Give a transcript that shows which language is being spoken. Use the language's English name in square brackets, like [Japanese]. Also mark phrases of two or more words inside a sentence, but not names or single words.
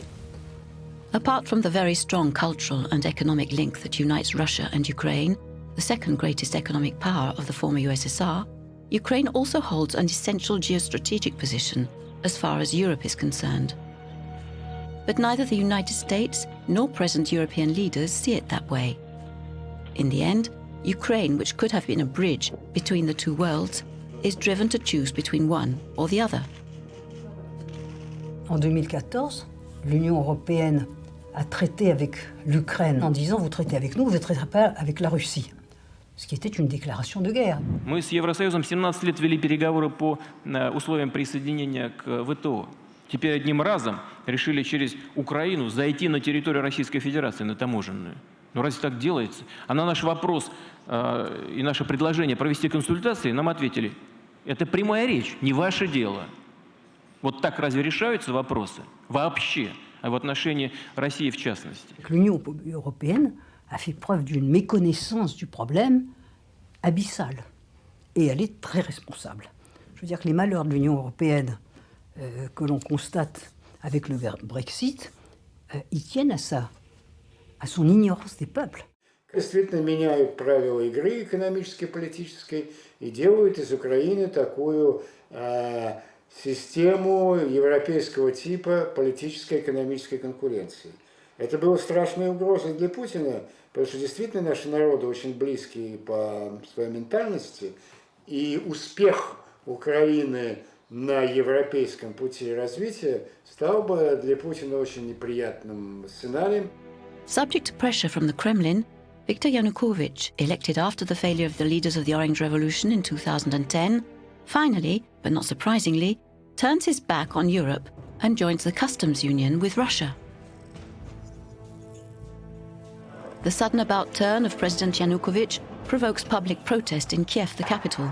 [English] Apart from the very strong cultural and economic link that unites Russia and Ukraine, the second greatest economic power of the former USSR, Ukraine also holds an essential geostrategic position as far as Europe is concerned. But neither the United States nor present European leaders see it that way. In the end, Ukraine, which could have been a bridge between the two worlds, is driven to choose between one or the other. [French] En 2014, l'Union européenne a traité avec l'Ukraine en disant « vous traitez avec nous, vous ne traiterez pas avec la Russie ». Ce qui était une déclaration de guerre. [Russian] Мы с Евросоюзом 17 лет вели переговоры по условиям присоединения к ВТО. Теперь одним разом решили через Украину зайти на территорию Российской Федерации, на таможенную. Ну разве так делается? А на наш вопрос и наше предложение провести консультации нам ответили: это прямая речь, не ваше дело. Вот так разве решаются вопросы? Вообще. А в отношении России в частности. [French] L'Union européenne a fait preuve d'une méconnaissance du problème abyssale. Et elle est très responsable. Je veux dire que les malheurs de l'Union européenne que l'on constate avec le Brexit, ils tiennent à ça, à son ignorance des peuples. [Russian] Действительно меняют правила игры экономической, политической и делают из Украины такую систему европейского типа политической и экономической конкуренции. Это было страшной угрозой для Путина, потому что действительно наши народы очень близкие по своей ментальности, и успех Украины на европейском пути развития стал бы для Путина очень неприятным сценарием. [English] Subject to pressure from the Kremlin, Viktor Yanukovych, elected after the failure of the leaders of the Orange Revolution in 2010, finally, but not surprisingly, turns his back on Europe and joins the customs union with Russia. The sudden about-turn of President Yanukovych provokes public protest in Kiev, the capital.